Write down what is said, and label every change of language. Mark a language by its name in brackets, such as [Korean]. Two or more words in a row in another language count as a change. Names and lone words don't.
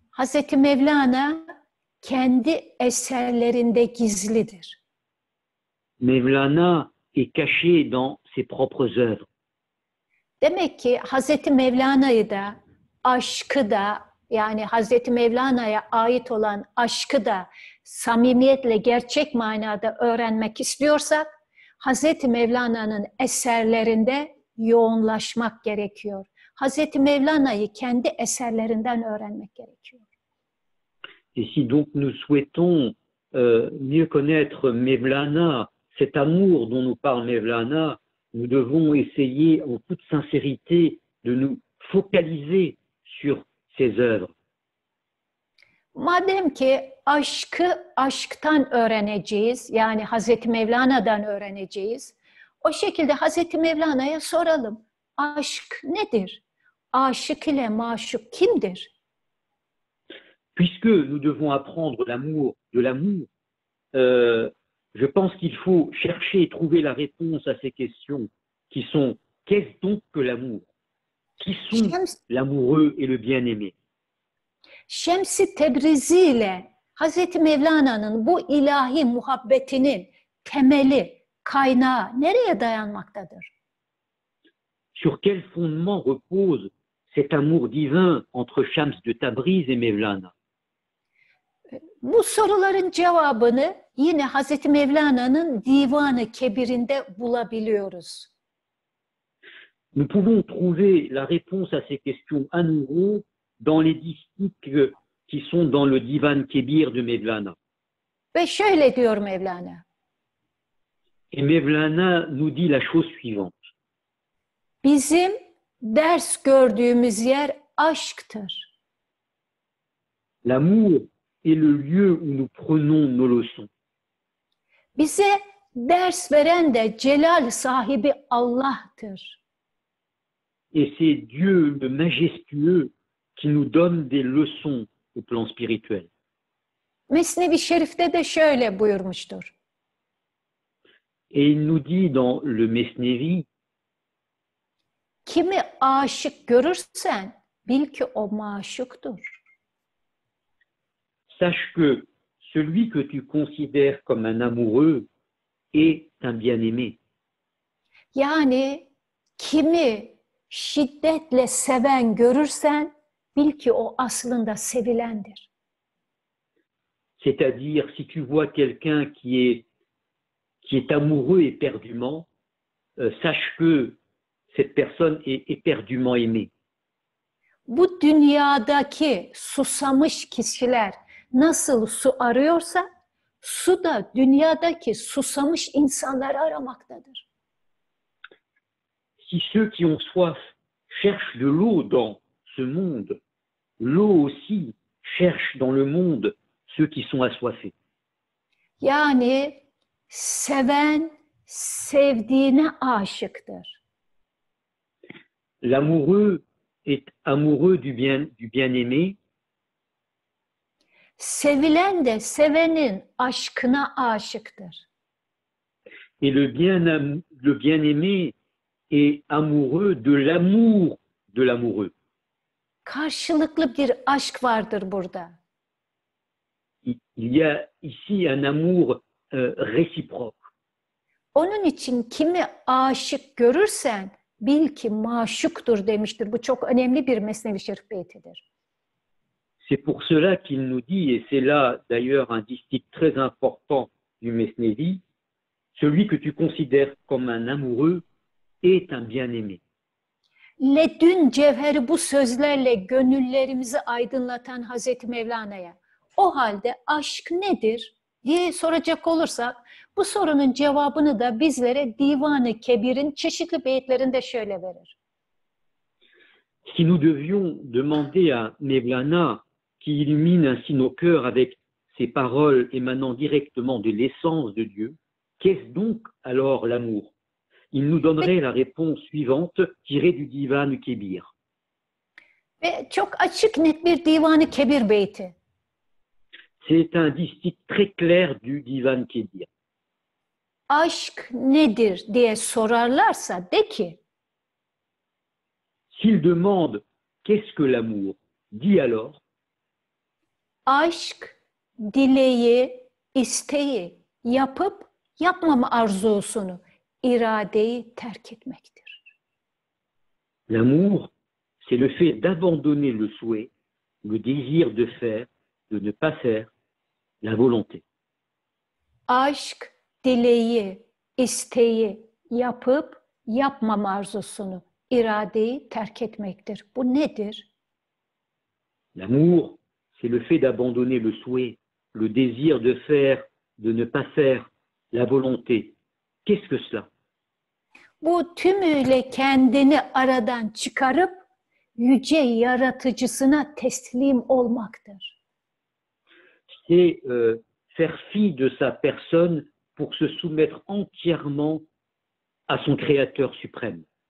[Turkish] Hazreti Mevlana kendi eserlerinde gizlidir. [French] Mevlana est caché dans ses propres œuvres. [Turkish] Demek ki Hazreti Mevlana'yı da, aşkı da, yani Hazreti Mevlana'ya ait olan aşkı da samimiyetle, gerçek manada öğrenmek istiyorsak, Hazreti Mevlana'nın eserlerinde yoğunlaşmak gerekiyor. Hazreti Mevlana'yı kendi eserlerinden öğrenmek gerekiyor. [French] Et si donc nous souhaitons mieux connaître Mevlana, cet amour dont nous parle Mevlana, nous devons essayer en toute sincérité de nous focaliser sur ses œuvres. [Turkish] Madem ki aşkı aşktan öğreneceğiz, yani Hazreti Mevlana'dan öğreneceğiz, o şekilde Hazreti Mevlana'ya soralım. Aşk nedir? Aşık ile maşuk kimdir? [French] Puisque nous devons apprendre l'amour de l'amour, je pense qu'il faut chercher et trouver la réponse à ces questions qui sont qu'est-ce donc que l'amour? Qui sont l'amoureux et le bien-aimé? [Turkish] Şems-i Tebrizi ile Hazreti Mevlana'nın bu ilahi muhabbetinin temeli, kaynağı nereye dayanmaktadır? [French] Sur quel fondement repose cet amour divin entre Shams de Tabriz et Mevlana? [Turkish] Bu soruların cevabını yine Hazreti Mevlana'nın Divan-ı Kebir'inde bulabiliyoruz. [French] Nous pouvons trouver la réponse à ces questions à nouveau dans les distiques qui sont dans le Divan Kebir de Mevlana. [Turkish] Ve şöyle diyor Mevlana. [French] Et Mevlana nous dit la chose suivante. [Turkish] Bizim ders gördüğümüz yer aşktır. [French] L'amour est le lieu où nous prenons nos leçons. [Turkish] Bize ders veren de celal sahibi Allah'tır. [French] Et c'est Dieu le majestueux qui nous donne des leçons au plan spirituel. [Turkish] Mesnevi Şerif'te de şöyle buyurmuştur. [French] Et il nous dit dans le Mesnevi, [Turkish] kimi aşık görürsen bil ki o maşuktur. [French] sache que celui que tu considères comme un amoureux est un bien-aimé. [Turkish] Yani kimi şiddetle seven görürsen bil ki o aslında sevilendir. [French] C'est-à-dire, si tu vois quelqu'un qui est amoureux éperdument, sache que cette personne est éperdument aimée. [Turkish] Bu dünyadaki susamış kişiler nasıl su arıyorsa, su da dünyadaki susamış insanları aramaktadır. [French] Si ceux qui ont soif cherchent de l'eau dans ce monde, l'eau aussi cherche dans le monde ceux qui sont assoiffés. [Turkish] Yani seven sevdiğine aşıktır. [French] L'amoureux est amoureux du bien-aimé. [Turkish] Sevilen de sevenin aşkına aşıktır. [French] Et le bien-aimé est amoureux de l'amour de l'amoureux. [Turkish] Karşılıklı bir aşk vardır burada. [French] Il y a ici un amour réciproque. [Turkish] Onun için kimi aşık görürsen bil ki maşuktur demiştir. Bu çok önemli bir Mesnevi Şerif beytidir. [French] C'est pour cela qu'il nous dit, et c'est là d'ailleurs un distique très important du Mesnevi, celui que tu considères comme un amoureux est un bien-aimé. [Turkish] Ledün cevheri bu sözlerle gönüllerimizi aydınlatan Hazreti Mevlana'ya o halde aşk nedir diye soracak olursak bu sorunun cevabını da bizlere Divan-ı Kebir'in çeşitli beyitlerinde şöyle verir. [French] Si nous devions demander à Mevlana qui illumine ainsi nos cœurs avec ses paroles émanant directement de l'essence de Dieu, qu'est-ce donc alors l'amour? Il nous donnerait la réponse suivante tirée du Divan Kebir. [Turkish] Ve çok açık net bir Divan-ı Kebir beyti. [French] C'est un distique très clair du Divan Kebir. [Turkish] Aşk nedir diye sorarlarsa de ki [French] S'il demande qu'est-ce que l'amour, dis alors [Turkish] Aşk, dileği, isteği, yapıp yapmama arzusunu, iradeyi terk etmektir. [French] L'amour, c'est le fait d'abandonner le souhait, le désir de faire, de ne pas faire, la volonté. [Turkish] Aşk, dileği, isteği, yapıp yapmama arzusunu, iradeyi terk etmektir. Bu nedir? [French] L'amour, c'est le fait d'abandonner le souhait, le désir de faire, de ne pas faire, la volonté. Qu'est-ce que cela? [Turkish] Bu tümüyle kendini aradan çıkarıp yüce yaratıcısına teslim olmaktır. [French] C'est faire fi de sa personne pour se soumettre entièrement à son Créateur suprême.